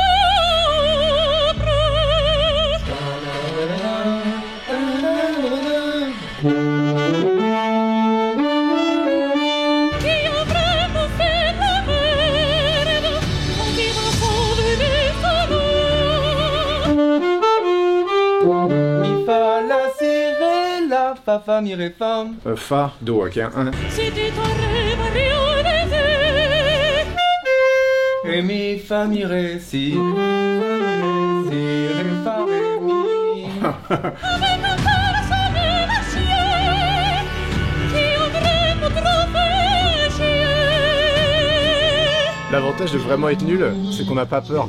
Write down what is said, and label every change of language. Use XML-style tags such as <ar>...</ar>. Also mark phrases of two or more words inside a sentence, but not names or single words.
<fr>Qui a vraiment fait de la merde, Francky Vincent de Il fallait serrer la fa, fa, mi, ré, fa. Fa, do, ok. Si tu t'arrives à réaliser. Ré, mi, fa, mi, ré, si. Si, ré, fa, ré, mi. Avec un cœur sans démarchier, qui aimerait nous trouver chier. L'avantage de vraiment être nul, c'est qu'on n'a pas peur.</fr>